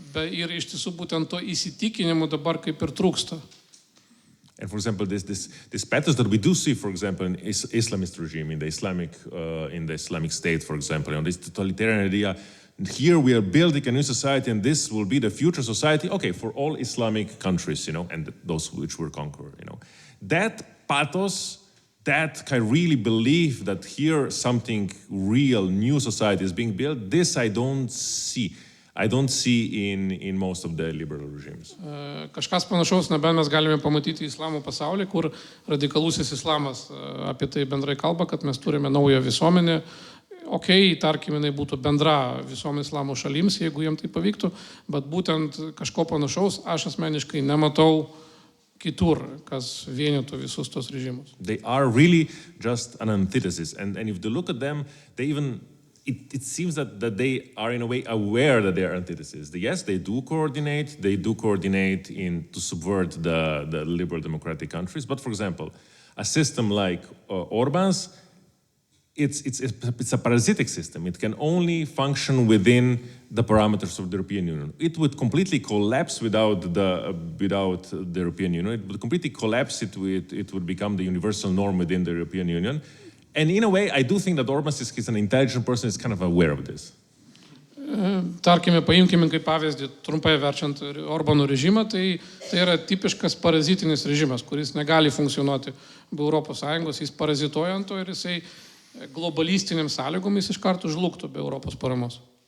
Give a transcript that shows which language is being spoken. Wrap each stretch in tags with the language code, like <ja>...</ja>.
<lt>Ir iš tiesų būtent to įsitikinimo dabar kaip ir trūksta.</lt> <en>And for example, this patterns that we do see, for example, in Islamist regime, in the Islamic State, for example, this totalitarian idea. Here we are building a new society, and this will be the future society. Okay, for all Islamic countries, and those which were conquered, That pathos, that I really believe that here something real, new society is being built. This I don't see. I don't see in most of the liberal regimes.</en> <lt>Kažkas panašaus, nebent mes galime pamatyti islamo pasaulį, kur radikalusis islamas apie tai bendrai kalba, kad mes turime naują visuomenę. Tarkim, jinai būtų bendra visom islamo šalims, jeigu jiem tai pavyktų, bet būtent kažko panašaus aš asmeniškai nematau kitur, kas vienytų visus tos režimus.</lt> <en>They are really just an antithesis, and if you look at them, they even it seems that they are in a way aware that they are antitheses. Yes, they do coordinate to subvert the liberal democratic countries. But for example, a system like Orban's, it's a parasitic system. It can only function within the parameters of the European Union. It would completely collapse without the European Union. It would completely collapse. It would become the universal norm within the European Union. And in a way, I do think that Orban is an intelligent person, is kind of aware of this.</en> <lt>Tarkime, paimkime kaip pavyzdį, trumpai verčiant Orbano režimą, tai yra tipiškas parazitinis režimas, kuris negali funkcionuoti be Europos Sąjungos, jis parazituoja ant to ir jisai globalistiniams sąlygomis iš karto žlugtų be Europos paramos.</lt>